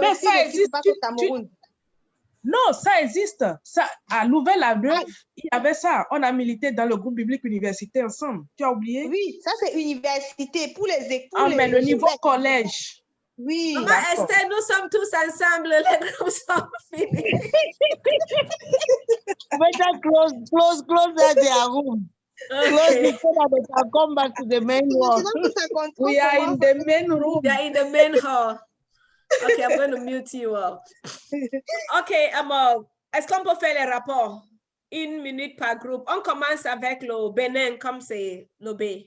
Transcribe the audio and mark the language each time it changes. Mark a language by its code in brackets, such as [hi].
[fr] dis ça existe pas au Cameroun. Non, ça existe. Ça, à Louvain-la-Neuve, il y avait ça. On a milité dans le groupe biblique université ensemble. Tu as oublié? Oui, ça c'est université pour les écoles. Mais le niveau collège. Oui. Maman Esther, nous sommes tous ensemble. Les groupes sont finis. [en] Better close their room. Close so that they can come back to the main hall. We are in the main room. We are in the main hall. Okay, I'm going to mute you up. [fr] Okay, est-ce qu'on peut faire les rapports? Une minute par groupe. On commence avec le Bénin, comme c'est le B.